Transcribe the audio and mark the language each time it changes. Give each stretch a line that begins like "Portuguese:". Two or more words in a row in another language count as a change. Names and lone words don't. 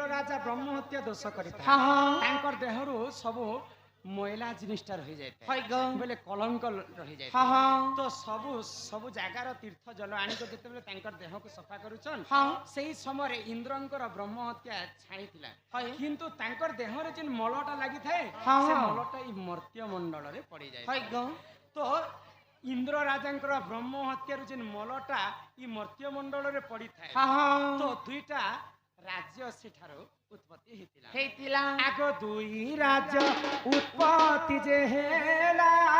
Odia: ରାଜା ବ୍ରହ୍ମ ହତ୍ୟା ଦୋଷ କରିତା ତାଙ୍କର ଦେହରୁ ସବୁ ମଇଳା ଜିନିଷଟା ରହି ଯାଇଥା ବେଳେ କଳଙ୍କ ରହି ଯାଇଥା ତ ସବୁ ଜାଗାର ତୀର୍ଥ ଜଳ ଆଣି କୋ ଯେତେବେଳେ ବେଳେ ତାଙ୍କର ଦେହ କୁ ସଫା କରୁଛନ୍ତି ସେହି ସମୟ ଇନ୍ଦ୍ରଙ୍କର ବ୍ରହ୍ମ ହତ୍ୟା ଛାଡ଼ିଥିଲା କିନ୍ତୁ ତାଙ୍କର ଦେହ ରେ ଯେଉଁ ମଳଟା ଲାଗି ଥାଏ ସେ ମଳଟା ଏଇ ମର୍ତ୍ତ୍ୟ ମଣ୍ଡଳ ରେ ପଡ଼ି ଯାଏ ତ ଇନ୍ଦ୍ର ରାଜାଙ୍କର ବ୍ରହ୍ମ ହତ୍ୟାର ଯେଉଁ ମଳଟା ଏଇ ମର୍ତ୍ତ୍ୟ ମଣ୍ଡଳ ରେ ପଡ଼ି ଥାଏ ତ ଦୁଇଟା ରାଜ୍ୟ ସେଠାରୁ ଉତ୍ପତ୍ତି ହେଇଥିଲା ଆଗୋ ଦୁଇ ରାଜ୍ୟ ଉତ୍ପତ୍ତି ଯେ ହେଲା